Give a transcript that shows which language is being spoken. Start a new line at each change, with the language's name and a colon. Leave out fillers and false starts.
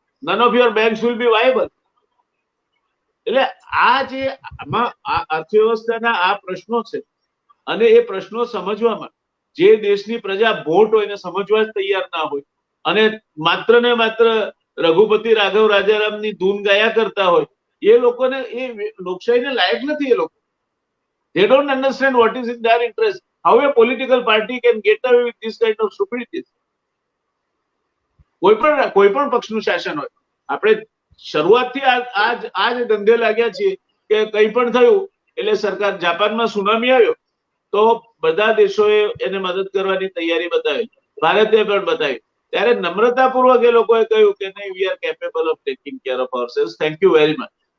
English: None of your banks will be viable.
Gujarati: એટલે આ જે આમાં અર્થવ્યવસ્થાના આ પ્રશ્નો છે, અને એ પ્રશ્નો સમજવામાં જે દેશની પ્રજા ભોટ હોય એને સમજવા જ તૈયાર ના હોય, અને માત્ર ને માત્ર રઘુપતિ રાઘવ રાજારામની ધૂન ગાયા કરતા હોય, એ લોકોને એ લોકશાહીને લાયક નથી. એ લોકો
English: they don't understand what is in their interest. How a political party can get away with this kind of stupidities?
Gujarati: કોઈ પણ પક્ષનું શાસન હોય, આપણે શરૂઆતથી આ જ ધંધે લાગ્યા છીએ કે કંઈ પણ થયું એટલે સરકાર, જાપાનમાં સુનામી આવ્યો તો બધા દેશોએ એને મદદ કરવાની તૈયારી બતાવી, ભારતે પણ બતાવી. ત્યારે નમ્રતાપૂર્વક એ લોકોએ કહ્યું કે નહીં,
English: We are capable of taking care of ourselves, thank you very much.